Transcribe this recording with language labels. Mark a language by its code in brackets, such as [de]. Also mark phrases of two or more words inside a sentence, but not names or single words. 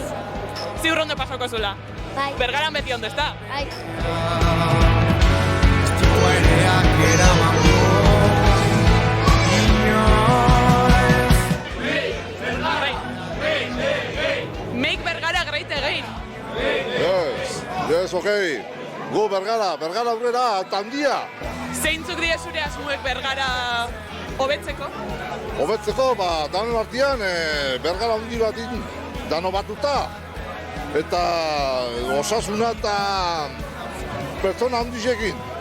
[eu] Ziur ondo pasoko zula? Bai. Bergaran beti ondo, ez da? Bai. [en] Make Bergara great again. Yes, okei. [eu] Gu Bergara aurrera, tandia. Zeintzuk die zure asmoek Bergara hobetzeko? Hobetzeko, danon artean, Bergara handi batin, dano batuta. Eta osasuna eta pertsona handizekin.